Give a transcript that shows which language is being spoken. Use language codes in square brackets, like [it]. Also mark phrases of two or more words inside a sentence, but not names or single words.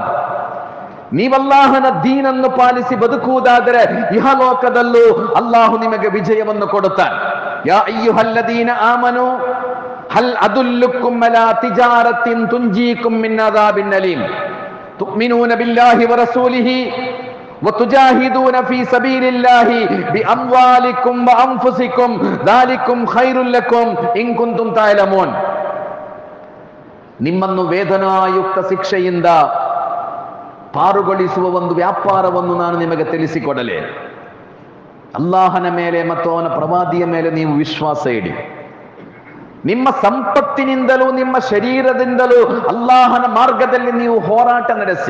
[kn] ನೀವಲ್ಲಾಹನ ದೀನನ್ನು ಪಾಲಿಸಿ ಬದುಕುವುದಾದರೆ ಇಹಲೋಕದಲ್ಲೂ ಅಲ್ಲಾಹು ನಿಮಗೆ ವಿಜಯವನ್ನು ಕೊಡುತ್ತಾನೆ. [ar] يا أيها الذين آمنوا هل أدلكم على تجارة تنجيكم من عذاب أليم تؤمنون بالله ورسوله وتجاهدون في سبيل الله بأموالكم وأنفسكم ذلكم خير لكم إن كنتم تعلمون. [kn] ನಿಮ್ಮನ್ನು ವೇದನಾಯುಕ್ತ ಶಿಕ್ಷೆಯಿಂದ ಪಾರುಗೊಳಿಸುವ ಒಂದು ವ್ಯಾಪಾರವನ್ನು ನಾನು ನಿಮಗೆ ತಿಳಿಸಿಕೊಡಲೇ? ಅಲ್ಲಾಹನ ಮೇಲೆ ಮತ್ತು ಅವನ ಪ್ರವಾದಿಯ ಮೇಲೆ ನೀವು ವಿಶ್ವಾಸ ಇಡಿ. ನಿಮ್ಮ ಸಂಪತ್ತಿನಿಂದಲೂ ನಿಮ್ಮ ಶರೀರದಿಂದಲೂ ಅಲ್ಲಾಹನ ಮಾರ್ಗದಲ್ಲಿ ನೀವು ಹೋರಾಟ ನಡೆಸಿ.